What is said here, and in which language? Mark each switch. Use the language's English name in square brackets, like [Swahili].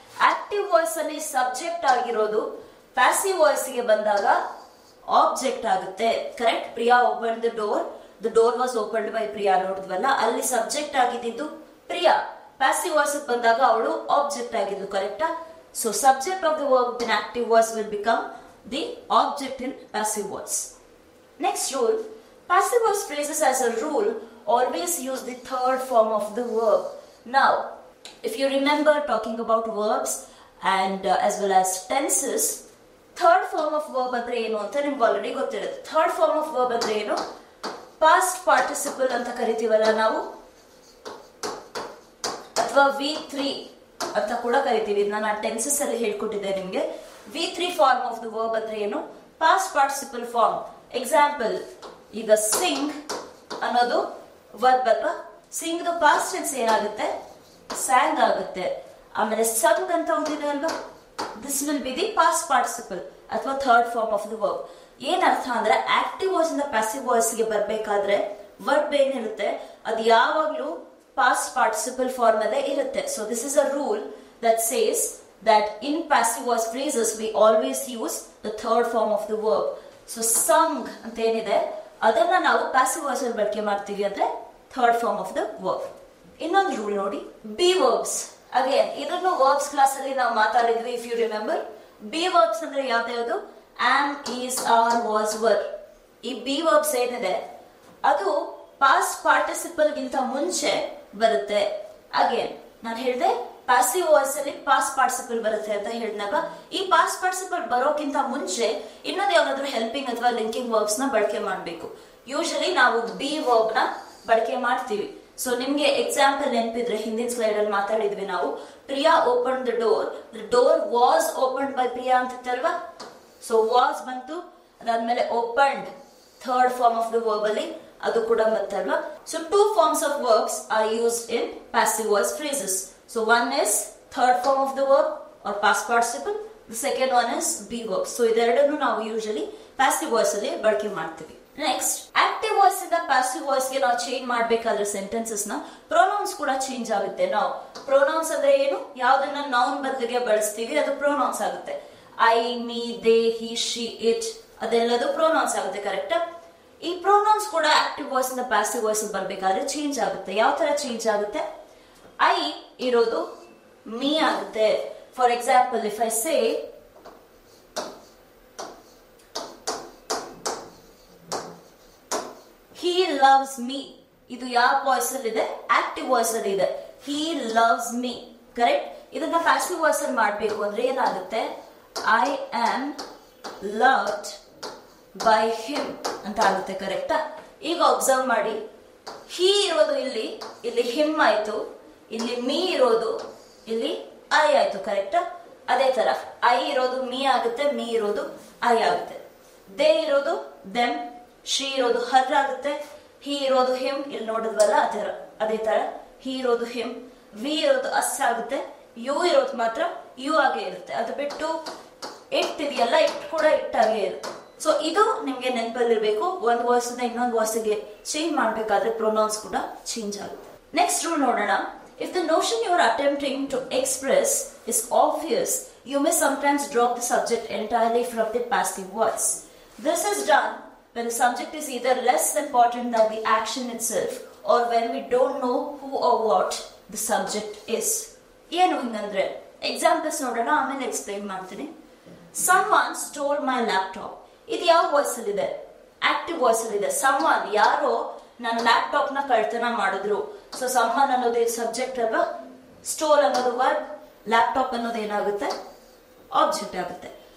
[Kannada] Active voice ಅಲ್ಲಿ subject ಆಗಿರೋದು passive voice ಗೆ ಬಂದಾಗ ಆಬ್ಜೆಕ್ಟ್ ಆಗುತ್ತೆ. Correct? [English] Priya open the door was opened by Priya [Kannada] ನೋಡಿದ್ವಲ್ಲ, ಅಲ್ಲಿ ಸಬ್ಜೆಕ್ಟ್ ಆಗಿದ್ದು ಪ್ರಿಯಾ. ಪ್ಯಾಸಿವ್ ವಾಯ್ಸ್ ಬಂದಾಗ ಅವಳು ಆಬ್ಜೆಕ್ಟ್ ಆಗಿದ್ದು. ಕರೆಕ್ಟಾ? [English] So subject of the verb in active voice will become the object in passive voice. Next rule, passive voice phrases as a rule always use the third form of the verb. Now, if you remember talking about verbs and as well as tenses, third form of verb [Kannada] andre enu anta nimge already ಗೊತ್ತಿರುತ್ತೆ. [English] Third form of verb [Kannada] andre enu? Past participle anta ಕರಿತೀವಲ್ಲ ನಾವು, ಅಥವಾ V3 ಅಂತ ಕೂಡ ಕರಿತೀವಿ. ನಾನು tenses ಅಲ್ಲಿ ಹೇಳ್ಕೊಟ್ಟಿದ್ದೆ ನಿಮ್ಗೆ. V3 form of the verb ಅಂದ್ರೆ ಏನು? Past participle form. ಎಕ್ಸಾಂಪಲ್, ಈಗ ಸಿಂಗ್ ಅನ್ನೋದು ವರ್ಬ್ ಅಲ್ವಾ, ಸಿಂಗ್ ದ ಪಾಸ್ಟ್ ಟೆನ್ಸ್ ಏನಾಗುತ್ತೆ? ಸ್ಯಾಂಗ್ ಆಗುತ್ತೆ. ಆಮೇಲೆ ಸಂಗ್ ಅಂತ ಒಂದಿದೆ ಅಲ್ವಾ, [English] This will be the past participle ಅಥವಾ third form of the verb. [Kannada] ಏನರ್ಥ ಅಂದ್ರೆ ಆಕ್ಟಿವ್ ವಾಯ್ಸ್ ಇಂದ ಪ್ಯಾಸಿವ್ ವಾಯ್ಸ್ ಗೆ ಬರ್ಬೇಕಾದ್ರೆ ವರ್ಬ್ ಏನಿರುತ್ತೆ ಅದು ಯಾವಾಗ್ಲೂ past participle form alle irutte. [English] So this is a rule that says that in passive voice phrases we always use the third form of the verb. [Kannada] So sung anta enide adanna ನಾವು passive voice ಅಲ್ಲಿ ಬಳಕೆ ಮಾಡ್ತೀವಿ ಅಂದ್ರೆ [English] third form of the verb. [Kannada] ಇನ್ನೊಂದು rule ನೋಡಿ, be verbs. Again ಇದನ್ನು verbs class ಅಲ್ಲಿ ನಾವು ಮಾತಾಡಿದ್ವಿ. [English] if you remember, be verbs [Kannada] ಅಂದ್ರೆ ಯಾವ್ದು? [English] am, is, are, was, were. [Kannada] ಈ be verbs ಏನಿದೆ ಅದು ಪಾಸ್ಟ್ ಪಾರ್ಟಿಸಿಪಲ್ ಗಿಂತ ಮುಂಚೆ ಬರುತ್ತೆ. ಅಗೇನ್ ನಾನು ಹೇಳಿದೆ ಪಾಸಿವ್ ವಾಯ್ಸ್ ಅಲ್ಲಿ ಪಾಸ್ಟ್ ಪಾರ್ಟಿಸಿಪಲ್ ಬರುತ್ತೆ ಅಂತ ಹೇಳಿದಾಗ, ಈ ಪಾಸ್ಟ್ ಪಾರ್ಟಿಸಿಪಲ್ ಬರೋಕ್ಕಿಂತ ಮುಂಚೆ ಇನ್ನೊಂದು ಯಾವ್ದಾದ್ರು ಹೆಲ್ಪಿಂಗ್ ಅಥವಾ ಲಿಂಕಿಂಗ್ ವರ್ಬ್ಸ್ ನ ಬಳಕೆ ಮಾಡಬೇಕು. ಯೂಶಲಿ ನಾವು ಬಿ ವರ್ಬ್ ನ ಬಳಕೆ ಮಾಡ್ತೀವಿ. ಸೊ ನಿಮ್ಗೆ ಎಕ್ಸಾಂಪಲ್ ನೆನಪಿದ್ರೆ ಹಿಂದಿನ ಸ್ಲೈಡ್ ಅಲ್ಲಿ ಮಾತಾಡಿದ್ವಿ ನಾವು. [English] Priya open the door was opened by Priya [Kannada] ಅಂತಿತ್ತಲ್ವಾ. So was ಬಂತು, ಅದಾದ್ಮೇಲೆ opened third form of the verb ಅಲ್ಲಿ ಅದು ಕೂಡ ಬಂತಲ್ವಾ. [English] So two forms of verbs are used in passive voice phrases. So one is third form of the verb or past participle, the second one is be verb. [Kannada] So ಇದೆರಡನ್ನು ನಾವು usually passive voice ಅಲ್ಲಿ ಬಳಕೆ ಮಾಡ್ತೀವಿ. Next, active voice ಇಂದ passive voice ಗೆ ನಾವು change ಮಾಡ್ಬೇಕಾದ್ರೆ sentences ನ pronounce ಕೂಡ ಚೇಂಜ್ ಆಗುತ್ತೆ. ನಾವು ಪ್ರೊನೌನ್ಸ್ ಅಂದ್ರೆ ಏನು? ಯಾವ್ದನ್ನ ನೌನ್ ಬದಲಿಗೆ ಬಳಸ್ತೀವಿ ಅದು ಪ್ರೊನೌನ್ಸ್ ಆಗುತ್ತೆ. I, me, they, he, she, it ಅದೆಲ್ಲದು pronounce ಆಗುತ್ತೆ. ಕರೆಕ್ಟಾ? ಈ ಪ್ರೊನೌನ್ಸ್ ಕೂಡ ಆಕ್ಟಿವ್ ವಾಯ್ಸ್ ಇಂದ ಪ್ಯಾಸಿವ್ ವಾಯ್ಸ್ ಬರ್ಬೇಕಾದ್ರೆ ಚೇಂಜ್ ಆಗುತ್ತೆ. ಯಾವ ತರ ಚೇಂಜ್ ಆಗುತ್ತೆ? ಐ ಇರೋದು ಮೀ ಆಗುತ್ತೆ. [English] for example, if I say he loves me, [Kannada] ಇದು ಯಾವ ವಾಯ್ಸ್ ಅಲ್ಲಿ ಇದೆ? ಆಕ್ಟಿವ್ ವಾಯ್ಸ್ ಅಲ್ಲಿ ಇದೆ. [English] he loves me. [Kannada] ಕರೆಕ್ಟ್? ಇದನ್ನ ಪ್ಯಾಸಿವ್ ವಾಯ್ಸ್ ಅಲ್ಲಿ ಮಾಡಬೇಕು ಅಂದ್ರೆ ಏನಾಗುತ್ತೆ? [English] I am loved by him [Kannada] ಅಂತ ಆಗುತ್ತೆ. ಕರೆಕ್ಟಾ? ಈಗ ಅಬ್ಸರ್ವ್ ಮಾಡಿ, he ಇರೋದು ಇಲ್ಲಿ him ಆಯ್ತು, ಇಲ್ಲಿ me ಇರೋದು ಇಲ್ಲಿ I ಆಯ್ತು. ಕರೆಕ್ಟಾ? ಅದೇ ತರ I ಇರೋದು me ಆಗುತ್ತೆ, me ಇರೋದು I ಆಗುತ್ತೆ. they ಇರೋದು them, she ಇರೋದು her ಆಗುತ್ತೆ, he ಇರೋದು him, ಇಲ್ಲಿ ನೋಡಿದ್ವಲ್ಲ ಅದೇ ತರ he ಇರೋದು him, we ಇರೋದು us ಆಗುತ್ತೆ, you ಇರೋದು ಮಾತ್ರ you ಆಗೇ ಇರುತ್ತೆ. ಅದು ಬಿಟ್ಟು ಇಟ್ ಇದೆಯಲ್ಲ, ಇಟ್ ಕೂಡ ಇಟ್ಟಾಗೆ ಇರುತ್ತೆ. ಸೊ ಇದು ನಿಮ್ಗೆ ನೆನಪಲ್ಲಿರ್ಬೇಕು. ಒಂದು ವಾಯ್ಸ್ ಇಂದ ಇನ್ನೊಂದು ವಾಯ್ಸ್ಗೆ ಚೇಂಜ್ ಮಾಡ್ಬೇಕಾದ್ರೆ ಪ್ರೊನೌನ್ಸ್ ಕೂಡ ಚೇಂಜ್ ಆಗುತ್ತೆ. ನೆಕ್ಸ್ಟ್ ರೂಲ್ ನೋಡೋಣ. [English] If the notion you are attempting to express is obvious, you may sometimes drop the subject entirely from the passive voice. This is done when the subject is either less important than the action itself or when we don't know who or what the subject is. [Kannada] ಏನು ಹಿಂಗಂದ್ರೆ examples ನೋಡೋಣ, ಆಮೇಲೆ explain ಮಾಡ್ತೀನಿ. [English] Someone stole my laptop. [Kannada] ಇದು ಯಾವ voice ಅಲ್ಲಿ ಇದೆ? Active voice ಅಲ್ಲಿ ಇದೆ. someone ಯಾರೋ ನನ್ನ ಲ್ಯಾಪ್ಟಾಪ್ ನ ಕಳ್ತನ ಮಾಡಿದ್ರು. ಸೊ someone ಅನ್ನೋದು ಸಬ್ಜೆಕ್ಟ್ ಅಲ್ವಾ, ಸ್ಟೋಲ್ ಅನ್ನೋದು ವರ್ಬ್, ಲ್ಯಾಪ್ಟಾಪ್ ಅನ್ನೋದು ಏನಾಗುತ್ತೆ? ಆಬ್ಜೆಕ್ಟ್ ಆಗುತ್ತೆ.